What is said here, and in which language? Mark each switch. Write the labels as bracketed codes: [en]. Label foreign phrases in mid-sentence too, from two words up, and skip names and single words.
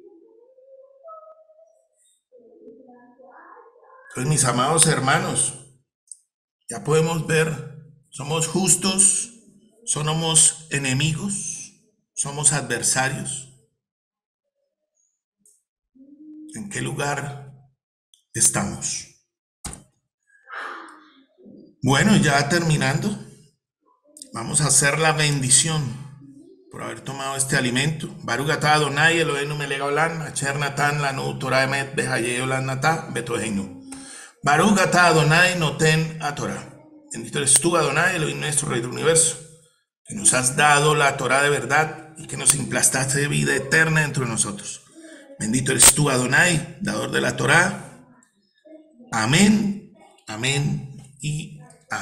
[es] Entonces, mis amados hermanos, ya podemos ver, somos justos, somos enemigos, somos adversarios. ¿En qué lugar estamos? Bueno, ya terminando, vamos a hacer la bendición por haber tomado este alimento. [he] ברוך אתה אדני אלהינו מלך העולם, אשר נתן לנו תורה אמת בחיי עולם נטע בתוכנו. ברוך אתה אדני נותן התורה. [es] Bendito eres tú, Adonai, Elohim nuestro Rey del universo, que nos has dado la Torah de verdad y que nos implastaste vida eterna entre nosotros. Bendito eres tú, Adonai, dador de la Torá. Amén, amén y amén.